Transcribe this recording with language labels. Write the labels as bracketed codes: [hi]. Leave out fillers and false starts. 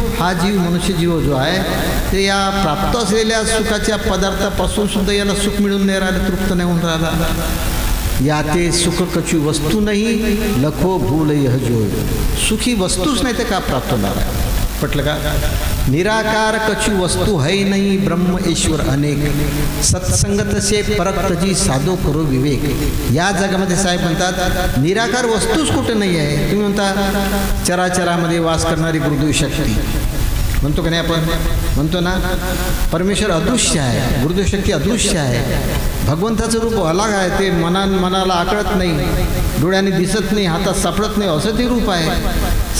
[mr] हा जीव, मनुष्य जीव जो आहे ते या प्राप्त असलेल्या सुखाच्या पदार्थापासून सुद्धा याला सुख मिळून नाही राहिलं, तृप्त नाही होऊन राहिला. [hi] या ते सुख कछु वस्तू नाही, लखो भूल यह जोय. [mr] सुखी वस्तूच नाही तर का प्राप्त होणार आहे. पटलं का. [hi] निराकार कछु वस्तू है नाही, ब्रह्म ईश्वर अनेक, सत्संगत से परक्त जी साधो करो विवेक. [mr] या जगामध्ये साहेब म्हणतात निराकार वस्तूच कुठं नाही आहे. तुम्ही म्हणता चराचरामध्ये वास करणारी गुरुदेव शक्ती म्हणतो का नाही, आपण म्हणतो ना. परमेश्वर अदृश्य आहे, गुरुदेव शक्ती अदृश्य आहे. भगवंताचं रूप अलग आहे, ते मनाला आकळत नाही, डोळ्याने दिसत नाही, हातात सापडत नाही, असं ते रूप आहे.